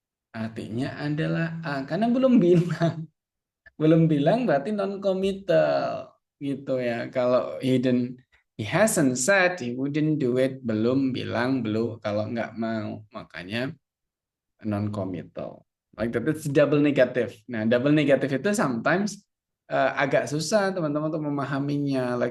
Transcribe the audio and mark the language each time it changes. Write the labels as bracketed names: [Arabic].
[Indonesian] Artinya adalah A, karena belum bilang. Belum bilang berarti non-committal gitu ya. Kalau [English] he hasn't said he wouldn't do it, [Indonesian] belum bilang belum kalau nggak mau, makanya non-committal. [English] Like that, it's double negative. [Indonesian] Nah, double negative itu sometimes agak susah teman-teman untuk memahaminya.